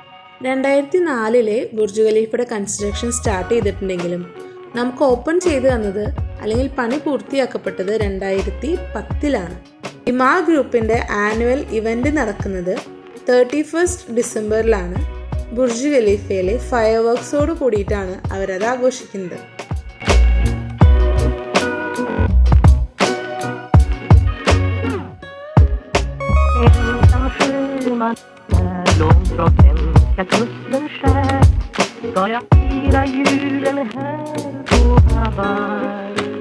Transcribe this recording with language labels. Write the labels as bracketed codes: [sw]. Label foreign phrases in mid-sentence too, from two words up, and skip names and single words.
[ml] 2004 ബുർജ് ഖലീഫയുടെ [en] construction start [ml] ചെയ്തിട്ടുണ്ടെങ്കിലും നമുക്ക് ഓപ്പൺ ചെയ്തു തന്നത് അല്ലെങ്കിൽ പണി പൂർത്തിയാക്കപ്പെട്ടത് 2010 ഇമാ ഗ്രൂപ്പിൻ്റെ [en] annual event [ml] നടക്കുന്നത് 31 ഡിസംബറിലാണ്. ബുർജ് ഖലീഫയിലെ ഫയർ വർക്ക്സോട് കൂടിയിട്ടാണ് അവരത് ആഘോഷിക്കുന്നത്. [sv] Långt från svenska kusten skär ska jag fira julen här på Hawaii.